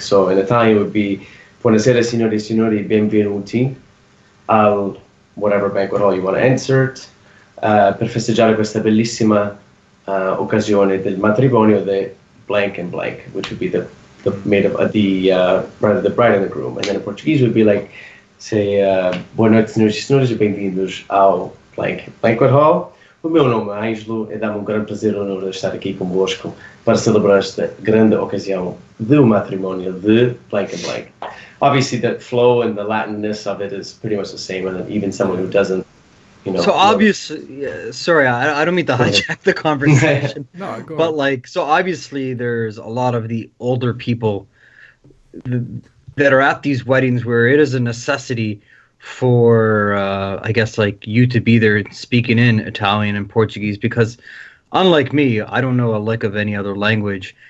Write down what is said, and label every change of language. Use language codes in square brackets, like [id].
[en] So in Italian, it would be [it] Buonasera, signore e signori, benvenuti al [en] whatever banquet hall you want to insert [it] per festeggiare questa bellissima occasione del matrimonio de [en] blank and blank, which would be the made of the bride and the groom, and then in Portuguese would be like. Say, [pt] boa noite, senhoras e senhores, e bem-vindos ao Banquet Hall. O meu nome é Angelo e dá-me grande prazer e honor de estar aqui convosco para celebrar esta grande ocasião do matrimónio de [en] blank and blank. Obviously, the flow and the Latinness of it is pretty much the same, and even someone who doesn't, So obviously, sorry, I don't mean to hijack the conversation. No, go but on. so obviously there's a lot of the older people that are at these weddings where it is a necessity for, I guess, like you to be there speaking in Italian and Portuguese, because unlike me, I don't know a lick of any other language.